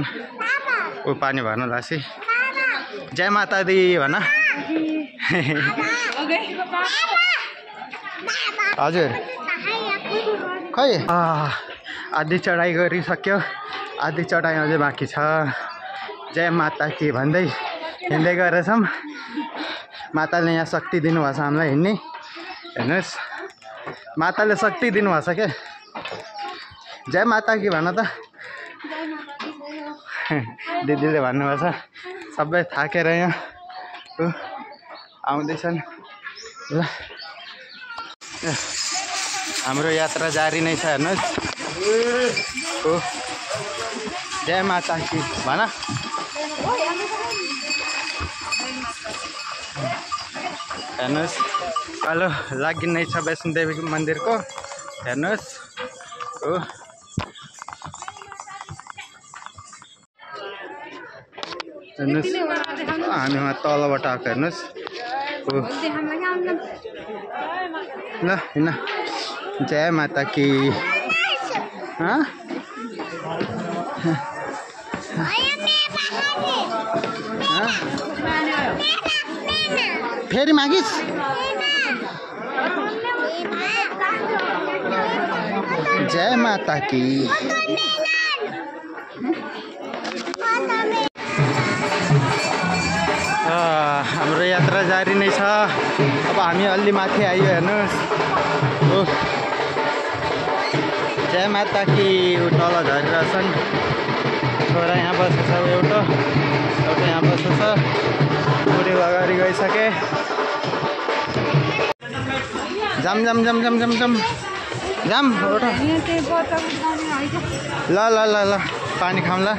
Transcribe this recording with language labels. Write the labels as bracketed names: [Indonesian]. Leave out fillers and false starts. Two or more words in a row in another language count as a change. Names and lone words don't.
[Nepali] ऊ पानी भर्न लाग्छ। [Punjabi] जय माता दी [Nepali] भन। हजुर खै आधी चढाइ गरिसक्यो। आधी चढाइ अझै बाँकी छ। [Hindi] जय माता की [Nepali] भन्दै हिँड्दै गएछौँ। माताले यहाँ शक्ति दिनुभएको छ हामीलाई हिँड्ने। हेर्नुहोस् माताले शक्ति दिनुभएको छ क्या। [Hindi] जय माता की [Nepali] भन त। दिदीले भन्नुभएको छ। सबै थाकेर यहाँ आउँदैछन्। ल हाम्रो यात्रा जारी नै छ। हेर्नुहोस् हो [Hindi] जय माता की [Nepali] भन। हेर्नुहोस् कालो लागि नै छ वैष्णोदेवी मन्दिरको। हेर्नुहोस् हो हेर्नुहोस् हामी वहाँ तलबाट आएको। हेर्नुहोस् हो ल हिँड। [Hindi] जय माता की। [Nepali] फेरि मागिस्। [Hindi] जय माता की। [Nepali] हाम्रो यात्रा जारी नै छ। अब हामी अलि माथि आइयो। हेर्नुहोस् हो [Hindi] जय माता की। [Nepali] तल झरिरहेछन्। छोरा यहाँ बसेको छ। एउटा यहाँ बसेको छ। बुढी अगाडि गइसके। जाम जाम जाम जाम जाम जाम जाम एउटा। ल ल ल ल पानी खाऊँ ल।